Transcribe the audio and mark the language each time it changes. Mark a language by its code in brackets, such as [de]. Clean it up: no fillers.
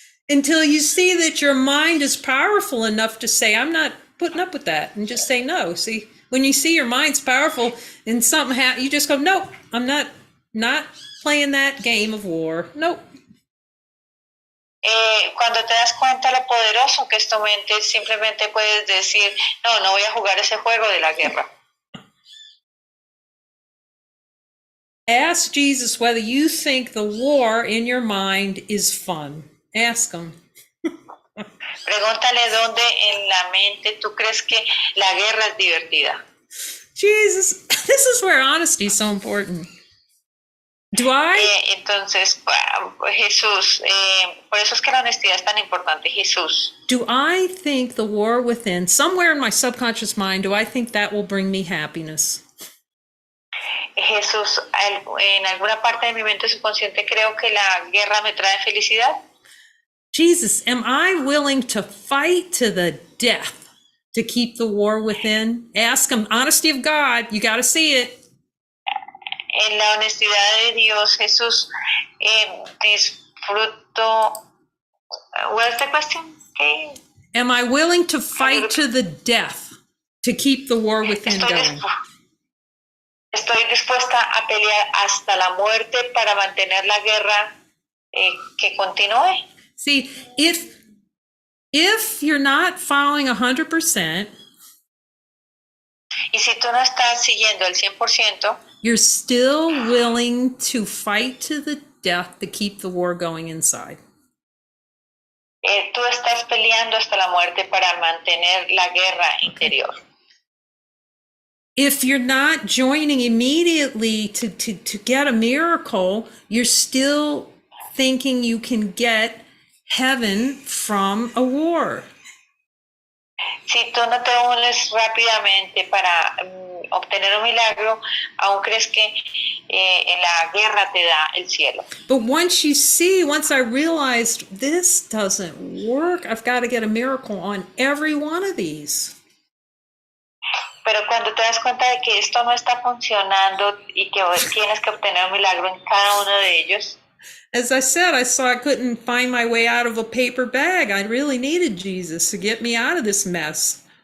[en] Until you see that your mind is powerful enough to say, I'm not putting up with that, and just say no. See, when you see your mind's powerful and something happens, you just go, nope, I'm not playing that game of war. Nope. [es] Cuando te das cuenta lo poderoso que es tu mente, simplemente puedes decir, no voy a jugar ese juego de la guerra. [en] Ask Jesus whether you think the war in your mind is fun. Ask him. [es] Pregúntale dónde en la mente tú crees que la guerra es divertida. [en] Jesus, this is where honesty is so important. Do I? [es] Entonces, Jesús, por eso es que la honestidad es tan importante. Jesús. [en] Do I think the war within, somewhere in my subconscious mind, do I think that will bring me happiness? [es] Jesús, en alguna parte de mi mente subconsciente creo que la guerra me trae felicidad. [en] Jesus, am I willing to fight to the death to keep the war within? Ask him, honesty of God, you got to see it. [es] En la honestidad de Dios, Jesús, disfruto. [en] What's the question? Okay. Am I willing to fight to the death to keep the war within going? [es] Estoy dispuesta a pelear hasta la muerte para mantener la guerra que continúe. [en] See, if you're not following 100%, [es] Y si tú no estás siguiendo el 100%, [en] you're still willing to fight to the death to keep the war going inside. [es] tú estás peleando hasta la muerte para mantener la guerra interior. [en] If you're not joining immediately to get a miracle, you're still thinking you can get heaven from a war. [es] Si tú no te unes rápidamente para obtener un milagro, aún crees que en la guerra te da el cielo. [en] But once I realized this doesn't work, I've got to get a miracle on every one of these. [es] Pero cuando te das cuenta de que esto no está funcionando y que tienes que obtener un milagro en cada uno de ellos, [en] As I said, I saw I couldn't find my way out of a paper bag. I really needed Jesus to get me out of this mess.